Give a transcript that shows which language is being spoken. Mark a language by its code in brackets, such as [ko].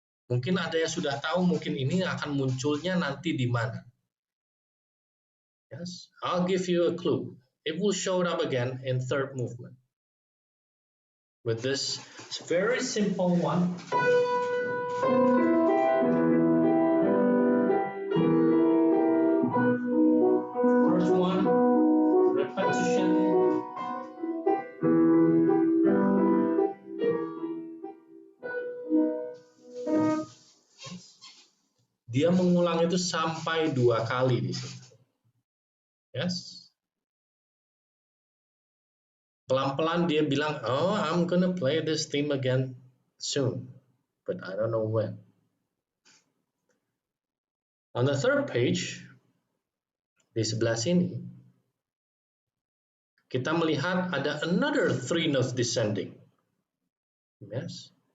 [id] Mungkin ada yang sudah tahu, mungkin ini akan munculnya nanti di mana. [en] Yes, I'll give you a clue. It will show up again in third movement. With this very simple one. First one, repetition. [id] Dia mengulang itu sampai 2 kali di sini. [en] Yes. [id] Pelan-pelan dia bilang, [en] oh, I'm gonna play this theme again soon, but I don't know when. On the third page, [id] di sebelah sini, kita melihat ada [en] another 3 notes descending. Yes.